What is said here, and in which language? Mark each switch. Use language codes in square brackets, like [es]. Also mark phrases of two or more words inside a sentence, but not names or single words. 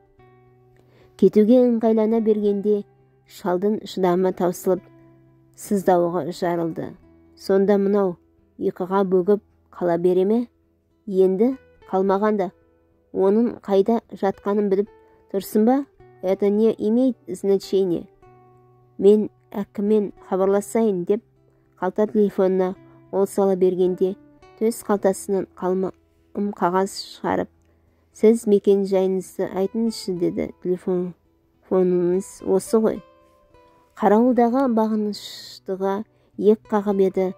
[kk] Кетуге ыңғайлана бергенде шалдың шыдамы таусылып сыздауға жарылды. «Сонда мынау ұйқыға бөгіп қала бере ме?» «Енді қалмағанда. Оның қайда жатқанын біліп тұрсын ба?» [ru] «Это не имеет значения. [kk] Мен әкіммен хабарласайын» деп қалта телефонына ол сала бергенде төс қалтасынан қалмам қағаз шығарып, «Сіз мекен жайыңызды айтыңызшы» деді. «Телефоныңыз осы ғой». Қарауылдағы бағыныштыға ек қағып еді.